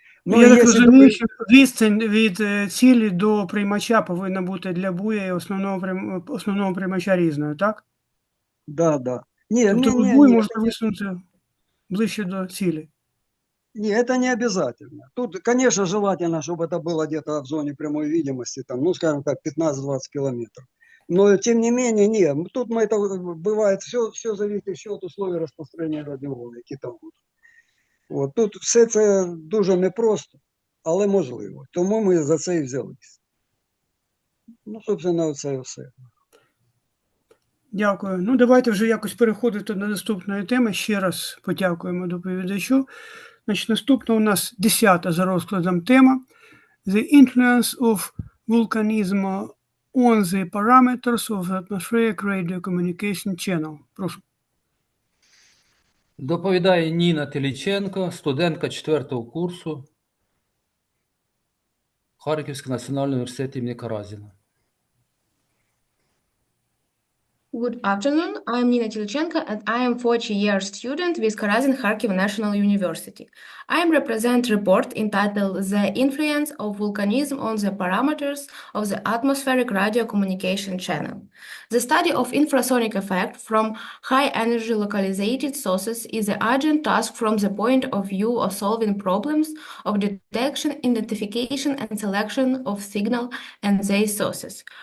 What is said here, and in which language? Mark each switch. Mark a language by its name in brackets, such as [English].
[Ukrainian] Ну, я так розумію, що відстань від цілі до приймача повинна бути для буя і основного приймача різною, так? Да. Тобто буй можна висунути ближче до цілі. [Russian] Не, это не обязательно. Тут, конечно, желательно, чтобы это было где-то в зоне прямой видимости, там, скажем так, 15-20 километров. Но, тем не менее, нет. Тут это бывает, все зависит еще от условий [Ukrainian] розпространення радіоволни, які там будуть. От, тут все це дуже непросто, але можливо. Тому ми за це і взялися. Ну, собственно, це і все. Дякую. Ну, давайте вже якось переходити до наступної теми. Ще раз подякуємо доповідачу. Значить, наступна у нас 10-та за розкладом тема [English] The influence of volcanism on the parameters of the atmospheric radio communication channel. [Ukrainian] Прошу. Доповідає Ніна Теліченко, студентка 4-го курсу Харківського національного університету імені Каразіна. [English] Good afternoon. I am Nina Tilchenko and I am 40-year student with Karazin Kharkiv National University. I am represent report entitled The Influence of Volcanism on the Parameters of the Atmospheric Radio Communication Channel. The study of infrasonic effect from high-energy localized sources is an urgent task from the point of view of solving problems of detection, identification, and selection of signal and their sources.